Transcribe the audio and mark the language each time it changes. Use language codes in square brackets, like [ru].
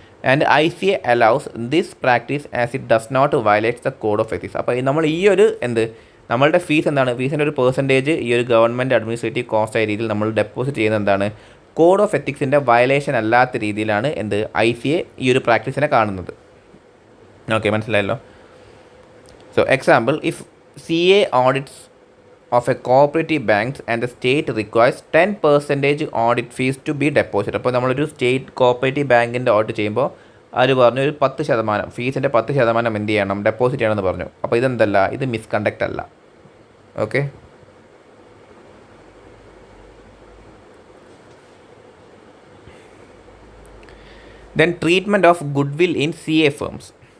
[en] And ICA allows this practice as it does not violates the code of ethics. [ml] അപ്പോൾ നമ്മൾ ഈ ഒരു നമ്മളുടെ ഫീസ് എന്താണ്, ഫീസിൻ്റെ ഒരു പെർസെൻറ്റേജ് ഈ ഒരു ഗവൺമെൻറ് അഡ്മിനിസ്ട്രേറ്റീവ് കോസ്റ്റ് ആയ രീതിയിൽ നമ്മൾ ഡെപ്പോസിറ്റ് ചെയ്യുന്നത് എന്താണ്, കോഡ് ഓഫ് എത്തിക്സിൻ്റെ വയലേഷൻ അല്ലാത്ത രീതിയിലാണ് ICA ഈ ഒരു പ്രാക്ടീസിനെ കാണുന്നത്. ഓക്കെ, മനസ്സിലായല്ലോ. [en] So example, if CA audits of a cooperative banks and the state requires 10% audit fees to be deposited. [ml] അപ്പോൾ നമ്മളൊരു സ്റ്റേറ്റ് കോപ്പറേറ്റീവ് ബാങ്കിൻ്റെ ഓഡിറ്റ് ചെയ്യുമ്പോൾ അവർ പറഞ്ഞു ഒരു 10% ഫീസിൻ്റെ 10% എന്ത് ചെയ്യണം, ഡെപ്പോസിറ്റ് ചെയ്യണമെന്ന് പറഞ്ഞു. അപ്പോൾ ഇതെന്തല്ല, ഇത് മിസ്കണ്ടക്റ്റ് അല്ല. Okay, [en] Then treatment of goodwill in CA firms.